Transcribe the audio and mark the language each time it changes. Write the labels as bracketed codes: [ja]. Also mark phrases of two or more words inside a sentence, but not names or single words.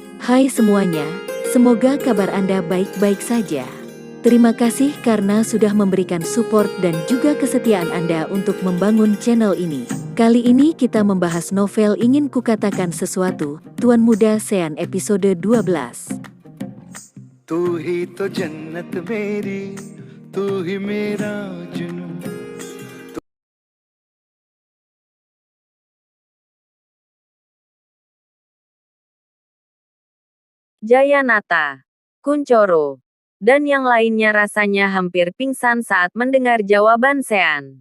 [id] Hai semuanya, semoga kabar Anda baik-baik saja. Terima kasih karena sudah memberikan support dan juga kesetiaan Anda untuk membangun channel ini. Kali ini kita membahas novel Ingin Kukatakan Sesuatu, Tuan Muda Sean episode 12. [hi] तू ही तो जन्नत मेरी, तू ही मेरा जुनून. [id] Jayanata, Kuncoro, dan yang lainnya rasanya hampir pingsan saat mendengar jawaban Sean.